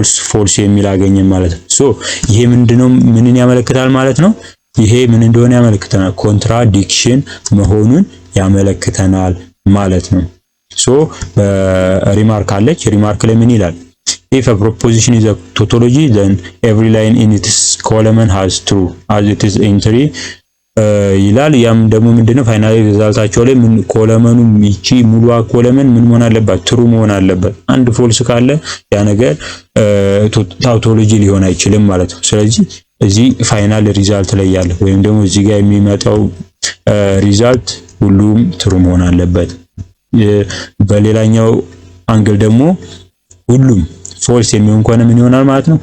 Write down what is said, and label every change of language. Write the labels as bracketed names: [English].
[Amharic] ፎልስ የሚል አገኘን ማለት ነው። ሶ ይሄ ምንን ያመለክታል ማለት ነው? ይሄ ምን እንደሆነ ያመለክተናል፣ ኮንትራዲክሽን መሆኑን ያመለክተናል ማለት ነው። ሶ ሪማርክ አለች። ሪማርክ ላይ ምን ይላል? [English] if a proposition is a tautology then every line in its column has true as it is entry [Amharic] ይላል። ያም ደግሞ ምንድነው ፋይናል ሪዛልታቸው ላይ ምን ኮለመኑ ይቺ ሙሉ ኮለመን ምን መሆን አለባት? ትሩ መሆን አለበት። አንድ ፎልስ ካለ ያ ነገር ታውቶሎጂ ሊሆን አይችልም ማለት ነው። ስለዚህ እዚህ ፋይናል ሪዛልት ላይ ያለ ወይም ደግሞ እዚህ ጋር የሚመጣው ሪዛልት ሁሉም ትሩ መሆን አለበት። በሌላኛው አንግል ደግሞ ሁሉም ፎልስ የሚሆን ከሆነ ምን ይሆናል ማለት ነው?